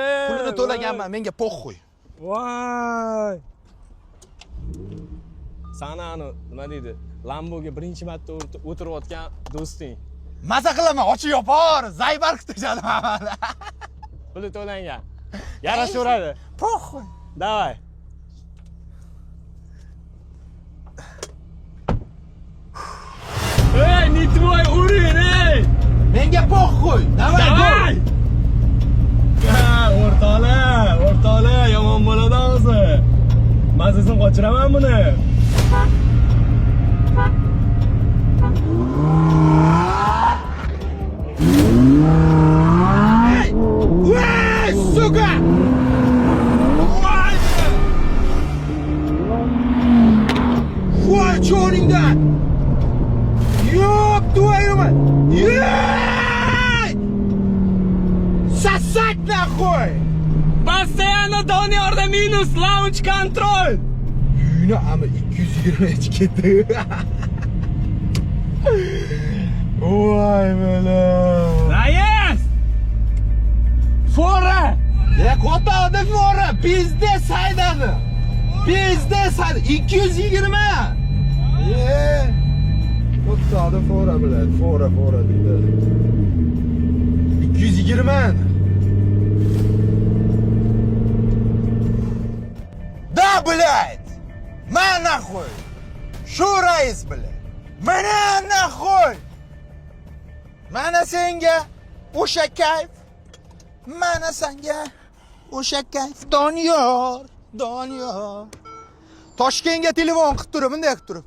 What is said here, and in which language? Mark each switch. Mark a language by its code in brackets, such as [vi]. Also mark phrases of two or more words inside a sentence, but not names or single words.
[uz] Pulini to'laganman, menga po'xo'y. Voy. Sanani nima deydi? Lamboga birinchi marta o'tirayotgan do'sting. Maza qilaman, ochib yopar, zaybar kutishadi hamma. Puli to'langan. Yarashaveradi. [ru] Похуй. Давай. Ey, не твой уровень, ey! Menga похуй. Давай. [uz] O'rtoqlar, yomon bo'ladi hozir. Mazasini qochiraman buni. [ru] Ey, suka! [uz] Voy cho'ringdan! Yo'q, [ru] твою мать! Сосать нахуй! [uz] Постоянно Doniyorda minus [en] launch control. [uz] Uyni ama 220 ketdi. Voy bola. Rais! Fora! Ya qo'tadi fora, biznes haydadi. Biznes haydadi 220. Qo'tadi fora bilan, fora deydi. 220. [ru] Да, блядь! Ма нахуй! [uz] Shu rais bilan. Mana nahol. Mana senga o'sha kayf. Mana senga o'sha kayf. Doniyor. Toshkentga telefon qilib turib, bunday qilib turib.